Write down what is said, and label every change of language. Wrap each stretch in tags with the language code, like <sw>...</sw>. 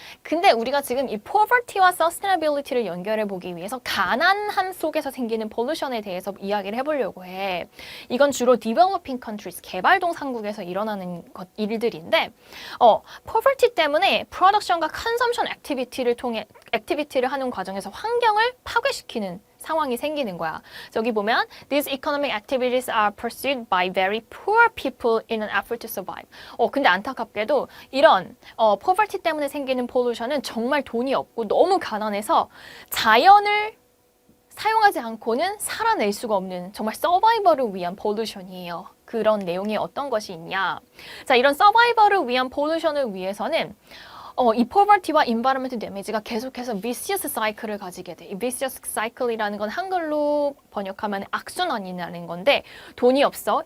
<ko>근데 우리가 지금 이 poverty와 sustainability를 연결해 보기 위해서 가난함 속에서 생기는 폴루션에 대해서 이야기를 해보려고 해. 이건 주로 developing countries, 개발도상국에서 일어나는 일들인데 poverty 때문에 production과 consumption activity를 하는 과정에서 환경을 파괴시키는 상황이 생기는 거야. 저기 보면</ko> <en>These economic activities are pursued by very poor people in an effort to survive.</en> <ko>근데 안타깝게도 이런 poverty 때문에 생기는 폴루션은 정말 돈이 없고 너무 가난해서 자연을 사용하지 않고는 살아낼 수가 없는 정말 서바이벌을 위한 폴루션이에요. 그런 내용이 어떤 것이 있냐. 자, 이런 서바이벌을 위한 폴루션을 위해서는 이 poverty와 environment damage가 계속해서 vicious cycle을 가지게 돼. 이 vicious cycle이라는 건 한글로 번역하면 악순환이라는 건데 돈이 없어.</ko>